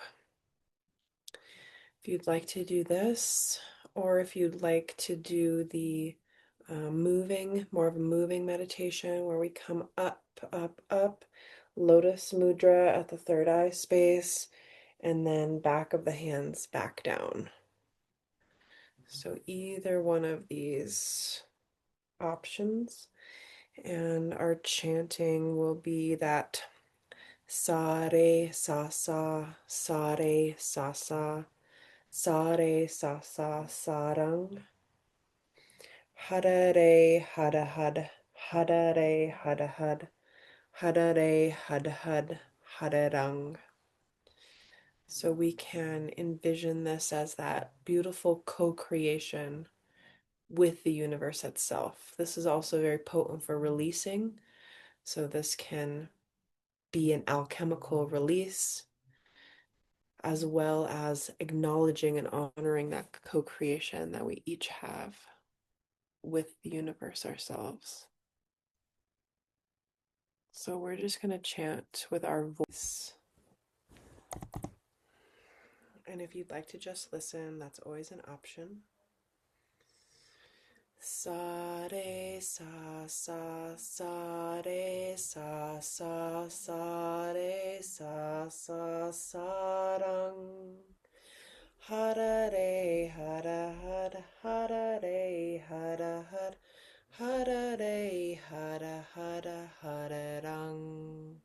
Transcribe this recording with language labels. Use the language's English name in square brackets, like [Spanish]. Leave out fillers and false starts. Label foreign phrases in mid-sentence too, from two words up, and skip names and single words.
[English] If you'd like to do this, or if you'd like to do the more of a moving meditation where we come up, up, up, lotus mudra at the third eye space, and then back of the hands back down. So either one of these options, and our chanting will be that sa re sa sa, sa re sa sa, sa re sa sa sarang. Hadare hada had. Hadare hada had. Hadare hada had. Hadarang. So we can envision this as that beautiful co-creation with the universe itself. This is also very potent for releasing. So this can be an alchemical release, as well as acknowledging and honoring that co-creation that we each have with the universe ourselves. So we're just going to chant with our voice. And if you'd like to just listen, that's always an option. Sa re sa sa sa re sa sa sa re sa sa sa rang. Hara re hara hara hara re hara hara hara re hara hara hara rang.